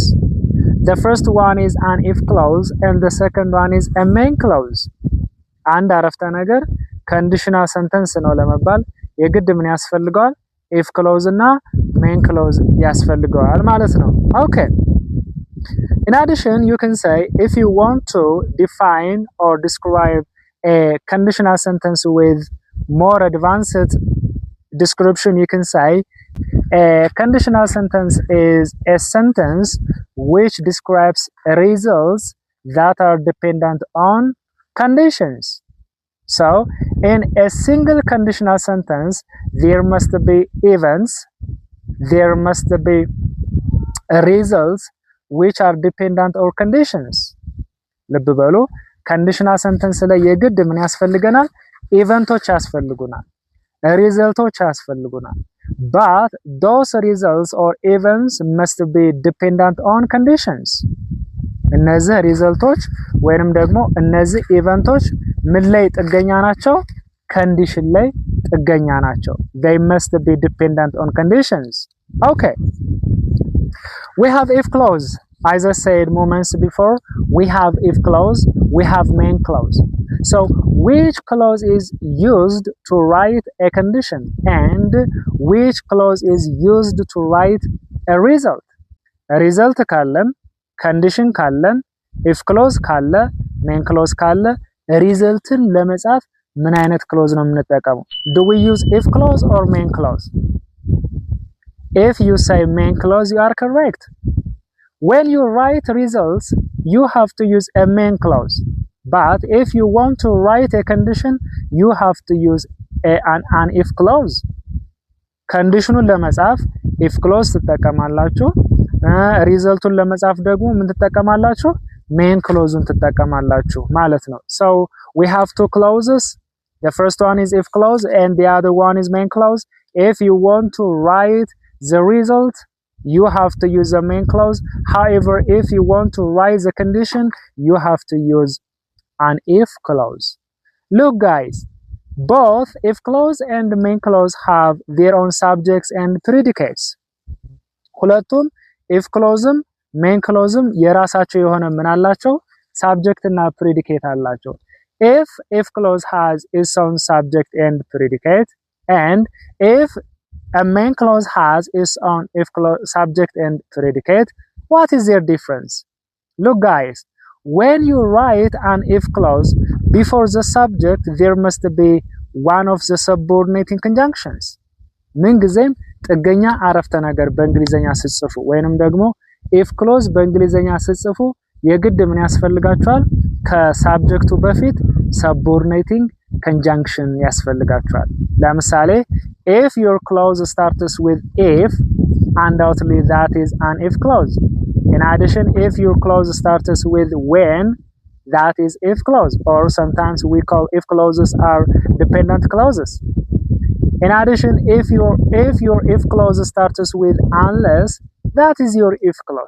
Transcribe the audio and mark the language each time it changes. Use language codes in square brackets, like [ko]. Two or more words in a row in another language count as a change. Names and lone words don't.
[en] The first one is an if clause and the second one is a main clause. [am] አንድ አረፍተ ነገር [en] conditional sentence [am] ነው ለመባል የግድ ምን ያስፈልገዋል? [en] if clause [am] እና [en] main clause [am] ያስፈልገዋል ማለት ነው። Okay. [en] In addition, you can say if you want to define or describe a conditional sentence with more advanced description, you can say a conditional sentence is a sentence which describes results that are dependent on conditions. So in a single conditional sentence there must be events, there must be results which are dependent on conditions. [am] ልብ በሉ [en] conditional sentence [am] ላይ የግድ ምን ያስፈልገናል? ኢቨንቶች ያስፈልጉናል፣ ሪዘልቶች ያስፈልጉናል። [en] but those results or events must be dependent on conditions. [am] እነዚህ ሪዘልቶች ወይንም ደግሞ እነዚህ ኢቨንቶች ምን ላይ ጥገኛ ናቸው? condition ላይ ጥገኛ ናቸው። [en] they must be dependent on conditions. Okay, we have if clause. As I said moments before, we have if clause, we have main clause. So which clause is used to write a condition and which clause is used to write a result? A result [am] ካለን condition ካለን [en] if clause [am] ካለ [en] main clause [am] ካለ resulትን ለመጻፍ ምን አይነት clause ነው የምንጠቀመው? [en] Do we use if clause or main clause? If you say main clause, you are correct. When you write results, you have to use a main clause. But if you want to write a condition, you have to use an if clause. [am] Conditionun ለመጻፍ [en] if clause [am] ትጠቀማላችሁ። resultun ለመጻፍ ደግሞ ምን ትጠቀማላችሁ? [en] main clauseን [am] ትጠቀማላችሁ ማለት ነው። [en] So we have two clauses. The first one is if clause and the other one is main clause. If you want to write the result, you have to use the main clause. However, if you want to write the condition, you have to use an if clause. Look guys, both if clause and main clause have their own subjects and predicates. [am] ሁለቱም [en] if clauseም main clauseም [am] የራሳቸው የሆነ ምን አላቸው? subject እና predicate አላቸው። [en] If clause has its own subject and predicate, and if a main clause has its own if clause subject and predicate, what is their difference? Look guys, when you write an if clause before the subject, there must be one of the subordinating conjunctions. [am] ምንጊዜም ጥገኛ አረፍተ ነገር በእንግሊዘኛ ስትጽፉ ወይንም ደግሞ [en] if clause [am] በእንግሊዘኛ ስትጽፉ የግድ ምን ያስፈልጋችኋል? ከሳብጀክቱ በፊት subordinating conjunction ያስፈልጋችኋል። ለምሳሌ [en] if your clause starts with if, undoubtedly that is an if clause. In addition, if your clause starts with when, that is if clause, or sometimes we call if clauses are dependent clauses. In addition, if your if clause starts with unless, that is your if clause.